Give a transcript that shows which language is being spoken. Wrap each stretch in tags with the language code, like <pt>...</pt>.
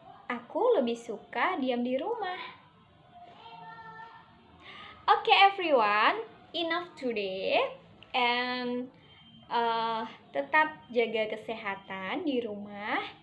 <id>Aku lebih suka diam di rumah.</id> <en>Okay everyone, enough today.</en> <id>And tetap jaga kesehatan di rumah.</id>